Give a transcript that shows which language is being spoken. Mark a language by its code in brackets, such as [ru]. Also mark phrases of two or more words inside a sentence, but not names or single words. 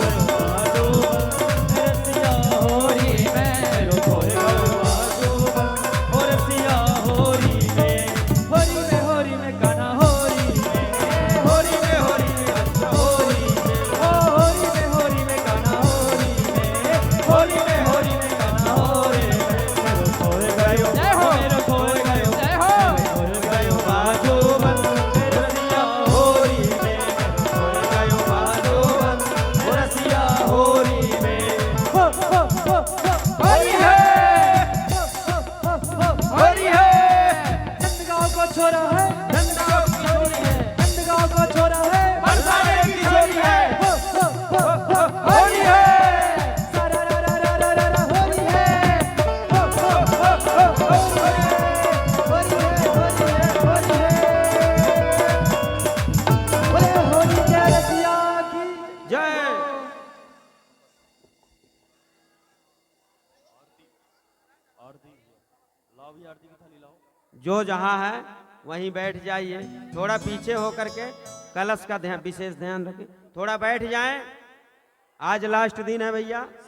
[bra] खोए गयो बाजूबंद रसिया होरी में मेरो खोए गयो बाजूबंद और सिया होरी में होरी में कान्हा होरी में होरी में अच्छा होरी में, ओ होरी में कान्हा होरी में होली में कान्हा होरी में मेरो खोए गयो जय हो। मेरो खोए गयो जय हो। खोए गयो बाजूबन मेरो रसिया होरी में मेरो खोए गयो बाजूबन ओ रसिया होरी में होली है होली है नंदगांव को छोरा है नंदगांव की छोरी है, नंदगांव को छोरा है बरसाने की छोरी है, होली है सारा रा रा रा रा रा रा होली है बोले होली के रसिया की जय। [hi] जो जहाँ है वहीं बैठ जाइए, थोड़ा पीछे होकर के कलश का ध्यान विशेष ध्यान रखें, थोड़ा बैठ जाएं। आज लास्ट दिन है भैया।